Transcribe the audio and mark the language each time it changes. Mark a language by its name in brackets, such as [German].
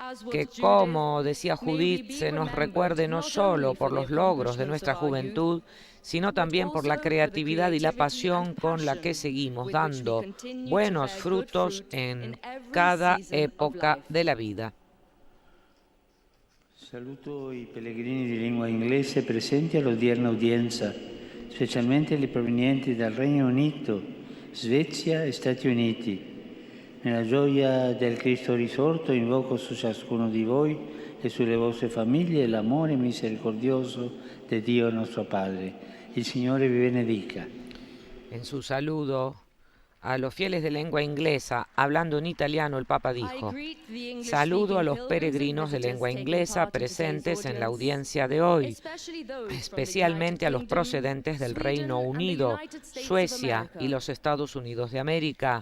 [Spanish] Que, como decía Judith, se nos recuerde no solo por los logros de nuestra juventud, sino también por la creatividad y la pasión con la que seguimos dando buenos frutos en cada época de la vida. [Italian] Saluto i pellegrini di lingua inglese presenti all'odierna udienza, specialmente quelli provenienti dal Regno Unito, Svezia e Stati Uniti. Nella gioia del Cristo risorto invoco su ciascuno di voi e sulle vostre famiglie l'amore misericordioso di Dio nostro Padre. Il Signore vi benedica. [Spanish] En su saludo a los fieles de lengua inglesa, hablando en italiano, el Papa dijo: saludo a los peregrinos de lengua inglesa presentes en la audiencia de hoy, especialmente a los procedentes del Reino Unido, Suecia y los Estados Unidos de América.